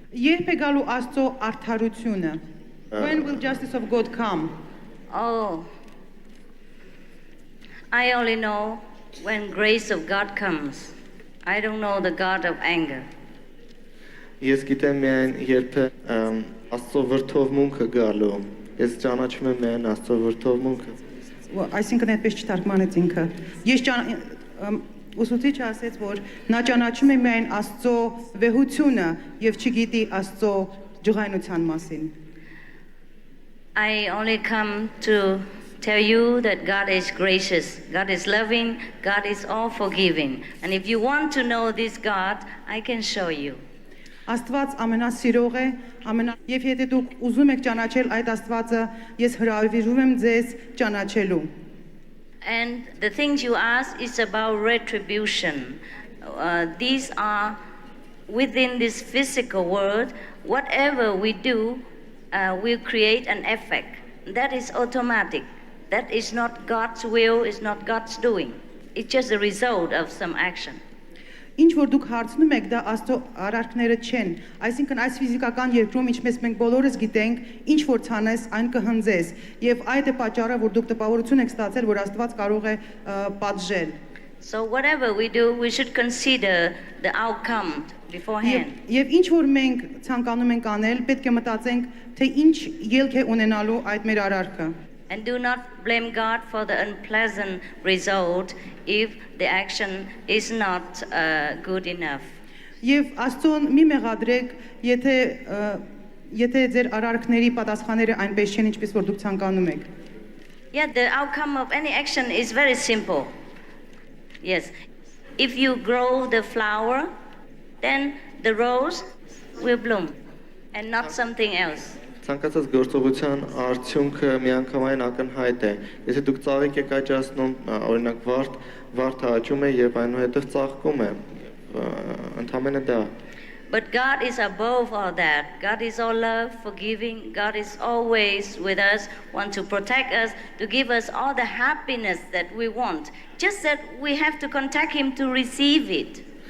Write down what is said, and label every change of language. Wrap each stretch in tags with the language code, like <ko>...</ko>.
<hy>Երբ է գալու Աստծո արդարությունը?</hy> <en>When will justice of God come? Oh, I only know when grace of God comes. I don't know the God of anger.</en> <hy>Ես գիտեմ միայն երբ է Աստծո վրդովմունքը գալու։ Ես ճանաչում եմ միայն Աստծո վրդովմունքը։ Այսինքն այդպես չթարգմանեց ինքը։ Ես ուսուցիչը ասեց, որ նա ճանաչում է միայն Աստծո վեհությունը եւ չգիտի Աստծո ջղայնության մասին։</hy> <en>I only come to tell you that God is gracious, God is loving, God is all forgiving. And if you want to know this God, I can show you.</en> <hy>Աստված ամենասիրող է, եւ եթե դուք ուզում եք ճանաչել այդ Աստվածը, ես հրավիրում եմ ձեզ ճանաչելու։</hy> <en>And the things you ask is about retribution. These are within this physical world. Whatever we do will create an effect. That is automatic. That is not God's will, it's not God's doing. It's just a result of some action.</en> <hy>Ինչ որ դուք հարցնում եք, դա Աստծո արարքները չեն։ Այսինքն այս ֆիզիկական երկրում, ինչպես մենք բոլորս գիտենք, ինչ որ ցանես, այն կհնձես, եւ այդ է պատճառը, որ դուք տպավորություն եք ստացել, որ Աստված կարող է պատժել։</hy> <en>So whatever we do, we should consider the outcome beforehand.</en> <hy>Եվ ինչ որ մենք ցանկանում ենք անել, պետք է մտածենք, թե ինչ ելք է ունենալու այդ մեր արարքը։</hy> <en>And do not blame God for the unpleasant result if the action is not good enough.</en> <hy>Եվ Աստծուն մի մեղադրեք, եթե ձեր արարքների պատասխանները այնպես չեն, ինչպես որ դուք ցանկանում եք։</hy> <en>Yeah, the outcome of any action is very simple. Yes. If you grow the flower, then the rose will bloom and not something else.</en> <hy>Ցանկացած գործողության արդյունքը միանգամայն ակնհայտ է։ Եթե դուք ծաղիկ եք աճացնում, օրինակ վարդը աճում է եւ այնուհետեւ ծաղկում է։ Ընդհանրապես դա։</hy> <en>But God is above all that. God is all love, forgiving. God is always with us, want to protect us, to give us all the happiness that we want. Just that we have to contact Him to receive it.</en>